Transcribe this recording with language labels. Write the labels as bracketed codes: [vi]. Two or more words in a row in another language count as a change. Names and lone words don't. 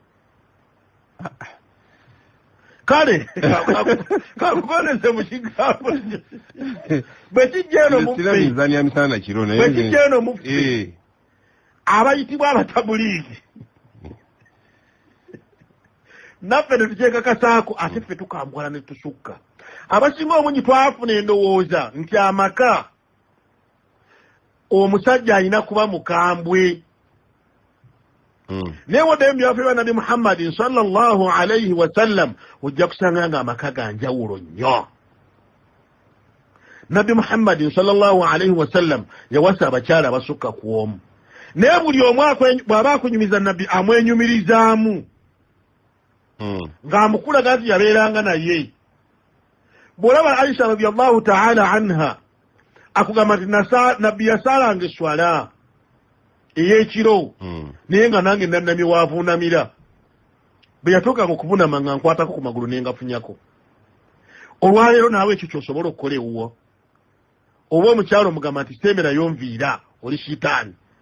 [lg] kale kakuboneze mu kigambo bwekijja eno muffe abayitibwa abatabuliigi naffe ne tukyekakasaako ate ffe tukambwala ne tusukka abasinga omungi twafuna endowooza nti amaka omusajja alina kuba mukambwe naye waddeyo mubyafe bya nabi muhammadin [ar] صلى الله عليه وسلم [lg] ojja kusanga nga amaka ganjawulo nnyo nabi muhammadin [ar] صلى الله عليه وسلم [lg] yawasa abakyala abasukka ku omu naye buli omu bw'aba akunyumiza nabbi amwenyumirizaamu ng'amukulaga nti yabeeranga naye bw'olaba aisha [ar] رضي الله تعالى عنها [lg] akugamba nti nabbi yasaalanga eswala ey'ekiro naye nga nange nannamye waavuunamira bwe yatuukanga okuvunama nga nkwatako ku magulu ne ngafunyako olwaleero naawe ekyo kyosobola okukola ewuwo oba omukyalo omugamba nti semberayo nviira oli shitaani